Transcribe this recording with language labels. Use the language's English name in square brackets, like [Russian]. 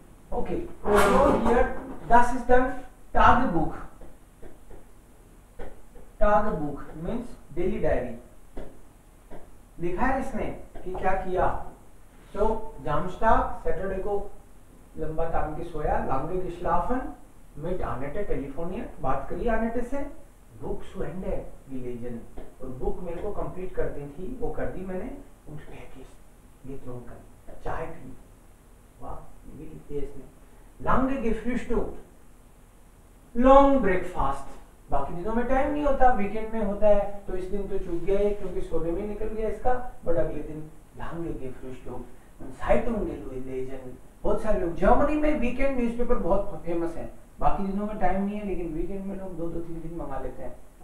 [German] Okay, so hier, das ist dann Tagebuch. [English] Tagebuch means daily diary. [Hindi] लिखा है इसने कि क्या किया. तो जामस्टाग सैटरडे को लंबा टाइम की सोया, [German] lange geschlafen mit Annette telefoniert, [Hindi] बात करी Annette से. बुक [German] zu Ende gelesen, [Hindi] और बुक मेरे को कंप्लीट कर दी थी, वो कर दी मैंने. [German] und getrunken, [Hindi] चाय पी. वाह, ये भी लिखते हैं इसने. [German] lange gefrühstückt, [English] long breakfast. [Hindi] बाकी दिनों में टाइम नहीं होता, वीकेंड में होता है, तो इस दिन तो चूक गया है क्योंकि सोने में निकल गया इसका. बट अगले दिन [German] lange gefrühstückt, [Hindi] Zeitungen बहुत सारे लोग जर्मनी में वीकेंड न्यूज़पेपर बहुत फेमस है, बाकी दिनों में टाइम नहीं है लेकिन वीकेंड में लोग 2-3 दिन मंगा लेते हैं।